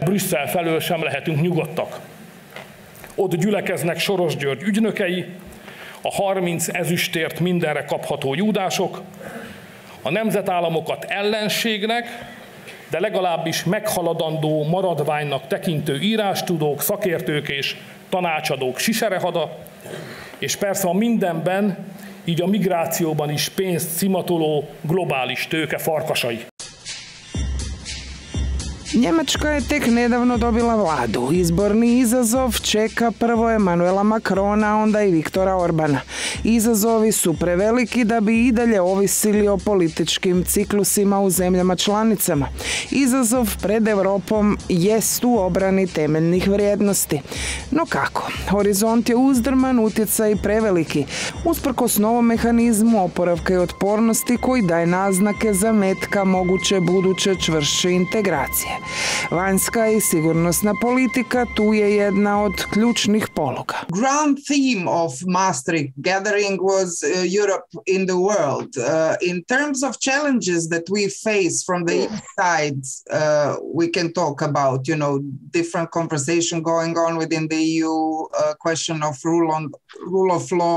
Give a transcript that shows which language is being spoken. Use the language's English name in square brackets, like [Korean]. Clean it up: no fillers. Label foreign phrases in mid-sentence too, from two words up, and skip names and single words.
[Hungarian] Brüsszel felől sem lehetünk nyugodtak. Ott gyülekeznek Soros György ügynökei, a 30 ezüstért mindenre kapható júdások, a nemzetállamokat ellenségnek, de legalábbis meghaladandó maradványnak tekintő írástudók, szakértők és tanácsadók siserehada, és persze a mindenben, így a migrációban is pénzt szimatoló globális tőke farkasai. [Croatian] Njemačka je tek nedavno dobila vladu. Izborni izazov čeka prvo Emanuela Macrona, onda i Viktora Orbana. Izazovi su preveliki da bi i dalje ovisili o političkim ciklusima u zemljama članicama. Izazov pred Europom jest u obrani temeljnih vrijednosti. No kako? Horizont je uzdrman, utjecaj preveliki, usprkos novom mehanizmu oporavka i otpornosti koji daje naznake zametka moguće buduće čvršće integracije. Vanjska i sigurnosna politika tu je jedna od ključnih pologa. [English] Ground theme of Maastricht gathering was Europe in the world. In terms of challenges that we face from the inside, we can talk about, different conversation going on within the EU, question of rule of law.